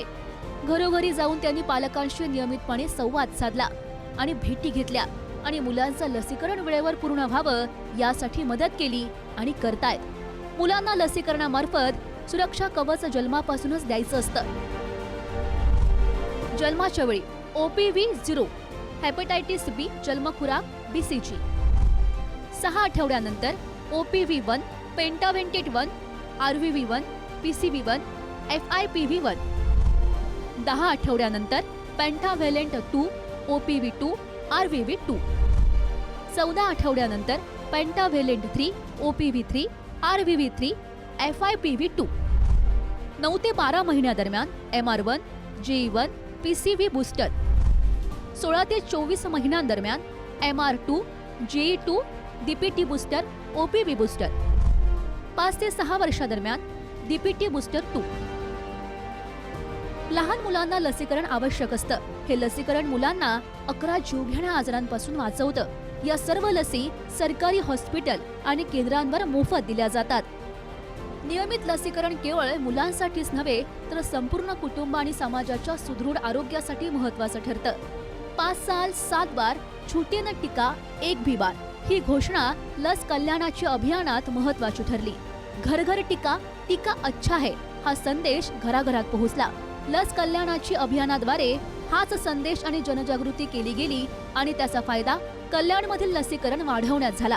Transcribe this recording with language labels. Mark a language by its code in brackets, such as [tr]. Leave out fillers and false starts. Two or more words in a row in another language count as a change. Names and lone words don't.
[mr] घरोघरी जाऊन त्यांनी पालकांशी नियमितपणे संवाद साधला आणि भेटी घेतल्या आणि मुलांचं लसीकरण वेळेवर पूर्ण व्हावं यासाठी मदत केली आणि करतायत। मुलांना लसीकरणामार्फत सुरक्षा कवच जन्मापासूनच द्यायचं असतं। जन्माच्या वेळी OPV 0, [en] hepatitis B [mr] जन्मखुराक BCG, 6 आठवड्यानंतर OPV 1, पेंटाव्हेंटेट 1, RVV 1, PCV1, FIPV 1, 10 आठवड्यानंतर पेंटाव्हेलेंट 2, OPV 2, RVV 2, 14 आठवड्यानंतर पेंटाव्हेलेंट 3, OPV 3, RVV 3, FIPV 2, 9 ते 12 महिन्यादरम्यान MR1, JE1, [en] PCV booster, [mr] 16 ते 24 महिन्यांदरम्यान MR2, JE2, [en] DPT booster, OPV booster, [mr] 5 ते 6 वर्षादरम्यान [en] DPT booster 2. [mr] लहान मुलांना लसीकरण आवश्यक असतं। हे लसीकरण मुलांना 11 जीवघेण्या आजारांपासून वाचवतं। या सर्व लसी सरकारी हॉस्पिटल आणि केंद्रांवर मोफत दिल्या जातात। नियमित लसीकरण केवळ मुलांसाठीच नव्हे तर संपूर्ण कुटुंब आणि समाजाच्या सुदृढ आरोग्यासाठी महत्त्वाचं ठरतं। [hi] 5 साल 7 बार छूटे न टीका एक भी बार [mr] ही घोषणा लस कल्याणाच्या अभियानात महत्त्वाची ठरली। [hi] घर घर टीका, टीका अच्छा है [mr] हा संदेश घराघरात पोहोचला। लस कल्याणाची अभियानाद्वारे हाच संदेश आणि जनजागृती केली गेली आणि त्याचा फायदा कल्याणमधील लसीकरण वाढवण्यात झाला।